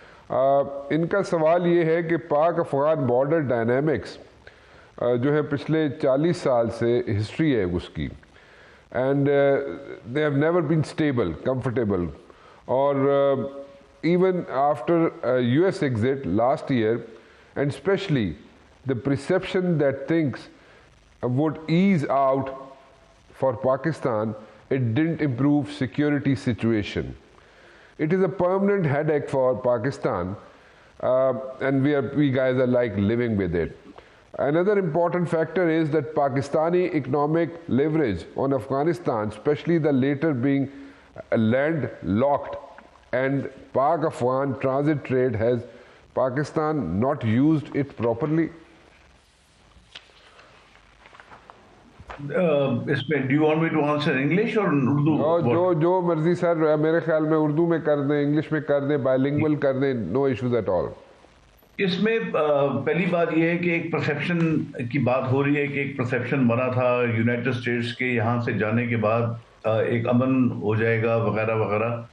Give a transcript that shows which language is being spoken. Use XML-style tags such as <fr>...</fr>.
<ur>ان کا سوال یہ ہے کہ پاک افغان بارڈر ڈائنامکس جو ہے پچھلے 40 سال سے ہسٹری ہے اس کی،</ur> <en>And they have never been stable, comfortable, اور even after U S exit last year, and especially the perception that things would ease out for Pakistan, it didn't improve security situation. It is a permanent headache for Pakistan, and we guys are like living with it. Another important factor is that Pakistani economic leverage on Afghanistan, especially the later being landlocked, and Pak-Afghan transit trade, has Pakistan not used it properly?</en> <ur>اس میں</ur> <en>Do you want me to answer English اور اردو؟</en> <ur>جو مرضی سر، میرے خیال میں اردو میں کر دیں، انگلش میں کر دیں، بائی لنگول کر دیں،</ur> <en>No issues at all.</en> <ur>اس میں پہلی بات یہ ہے کہ ایک پرسیپشن کی بات ہو رہی ہے کہ ایک پرسیپشن بنا تھا یونائٹڈ اسٹیٹس کے یہاں سے جانے کے بعد ایک امن ہو جائے گا وغیرہ وغیرہ.</ur>